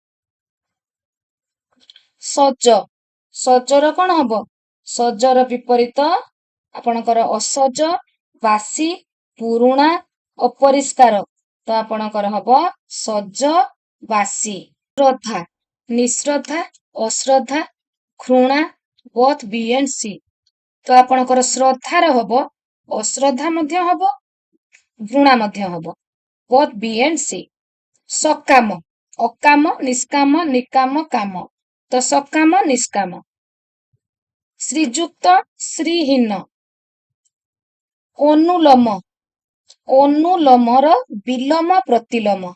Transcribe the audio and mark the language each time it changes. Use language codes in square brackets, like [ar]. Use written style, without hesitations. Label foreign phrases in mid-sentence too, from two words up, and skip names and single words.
[or] ସଜ, ସଜର କଣ ହବ? ସଜର ବିପରୀତ ଆପଣଙ୍କର ଅସଜ, ବାସି, ପୁରୁଣା, ଅପରିଷ୍କାର। ତ ଆପଣଙ୍କର ହବ ସଜ, ବାସି। ଶ୍ରଦ୍ଧା, ନିଶ୍ରଦ୍ଧା, ଅଶ୍ରଦ୍ଧା, ଘୃଣା, [en] both B and C। [or] ତ ଆପଣଙ୍କର ଶ୍ରଦ୍ଧାର ହବ, ଅଶ୍ରଦ୍ଧା ମଧ୍ୟ ହବ, ଘୃଣା ମଧ୍ୟ ହବ, [en] both B and C। [or] ସକାମ, ଅକାମ, ନିଷ୍କାମ, ନିକାମ, କାମ। ତ ସକାମ, ନିଷ୍କାମ। ଶ୍ରୀଯୁକ୍ତ, ଶ୍ରୀହୀନ। ଅନୁଲୋମ, ଅନୁଲୋମର ବିଲୋମ, ପ୍ରତିଲୋମ।